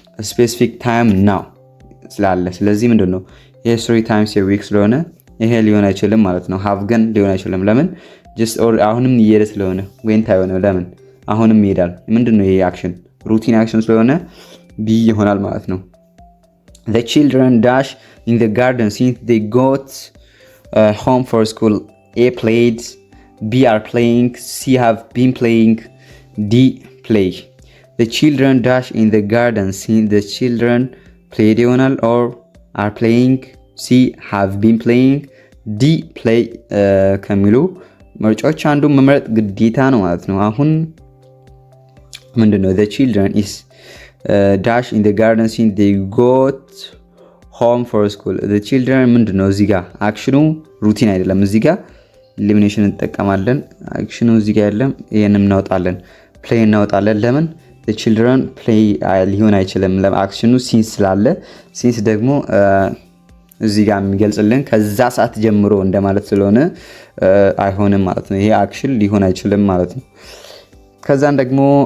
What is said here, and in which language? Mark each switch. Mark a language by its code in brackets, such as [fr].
[am] ስፔሲፊክ ታይም now ስላለ ስለዚህ ምንድነው? ይሄ 3 times a week ስለሆነ ይሄ ሊሆን አይችልም ማለት ነው። have ግን ሊሆን አይችልም። ለምን just or አሁንም እየሄደ ስለሆነ went አይሆንም። ለምን አሁንም ይሄዳል። ምንድነው? ይሄ አክሽን ሩቲን አክሽን ስለሆነ ቢ ይሆናል ማለት ነው። [en] The children dash in the garden since they got home for school. A played, B are playing, C have been playing, D play. The children dash in the garden since the children played ይሆናል or are playing, C have been playing, D play [am] ከሚሉ ምርጫዎች አንዱ መምረጥ ግዴታ ነው ማለት ነው። አሁን ምንድነው? [en] The children is dash in the garden since they got home for school. The children ምንድነው? [am] እዚህ ጋር አክሽኑ ሩቲን አይደለም። እዚህ ጋር ኤሊሚኔሽን እንጠቀማለን። አክሽኑ እዚህ ጋር የለም። ይሄንን እናወጣለን። ፕሌይ እናወጣለን። ለምን? [en] the children play [am] ሊሆን አይችልም። ለአክሽኑ ሲንስ ስላለ ሲንስ ደግሞ እዚህ ጋር የሚገልጽልን ከዛ ሰዓት ጀምሮ እንደማለት ስለሆነ አይሆንም ማለት ነው። ይሄ አክሽን ሊሆን አይችልም ማለት ነው። ከዛን ደግሞ